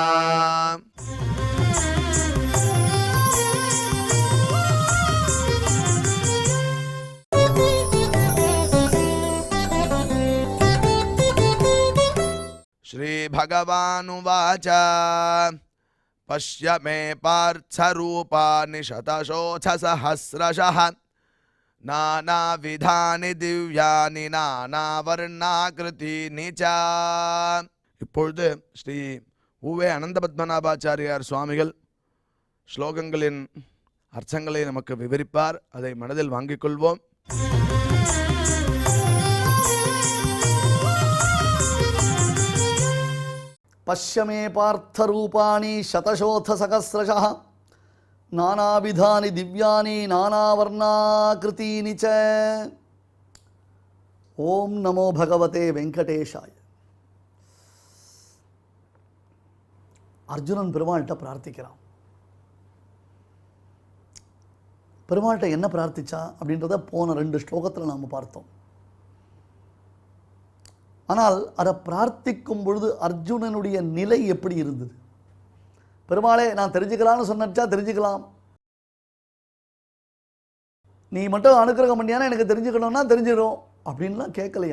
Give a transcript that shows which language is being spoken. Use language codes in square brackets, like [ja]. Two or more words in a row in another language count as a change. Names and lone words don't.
[sa] श्रीभगवानुवाच पश्य मे पार्थरूपाणि शतशोऽथसहस्रशः नानाविधानि दिव्यानि नानावर्णाकृतीनि च। [ta] இப்பொழுது ஸ்ரீ உவே அனந்தபத்மநாபாச்சாரியார் சுவாமிகள் ஸ்லோகங்களின் அர்த்தங்களை நமக்கு விவரிப்பார். அதை மனதில் வாங்கிக் கொள்வோம். [sa] पश्य मे पार्थरूपाणि शतशोऽथसहस्रशः नानाविधानि दिव्यानि नानावर्णाकृतीनि च। ओम नमो भगवते वेंकटेशाय। [ta] அர்ஜுனன் பெருமாள்கிட்ட பிரார்த்திக்கிறான். பெருமாள்கிட்ட என்ன பிரார்த்திச்சா அப்படின்றத போன 2 ஸ்லோகத்தில் நாம் பார்த்தோம். ஆனால் அதை பிரார்த்திக்கும் பொழுது அர்ஜுனனுடைய நிலை எப்படி இருந்தது? பெருமாளே நான் தெரிஞ்சுக்கலாம்னு சொன்னச்சா தெரிஞ்சுக்கலாம், நீ மட்டும் அனுக்கிரகம் பண்ணியானா எனக்கு தெரிஞ்சுக்கணும்னா தெரிஞ்சிடும் அப்படின்லாம் கேட்கலையா?